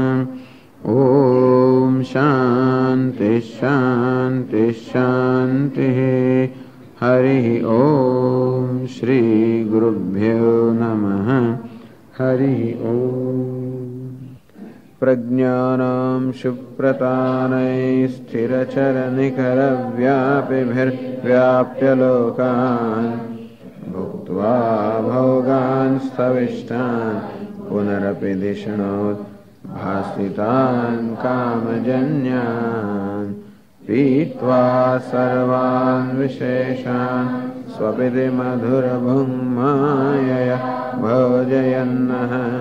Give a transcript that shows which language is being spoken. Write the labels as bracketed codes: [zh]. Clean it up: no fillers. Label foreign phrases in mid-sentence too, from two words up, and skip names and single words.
[sa] ओम शान्ति शान्ति शान्ति. हरि ओम श्री गुरुभ्यो नमः. हरि ओम. प्रज्ञानां शुप्रतानैः स्थिरचरनिकरव्यापिभिर्व्याप्य लोकान् भुक्त्वा भोगान् स्थविष्टान् पुनरपि धिषणोत् भासितान् कामजन्यान् पीत्वा सर्वान् विशेषान् स्वपिति मधुरभुङ्मायया भोजयन्नः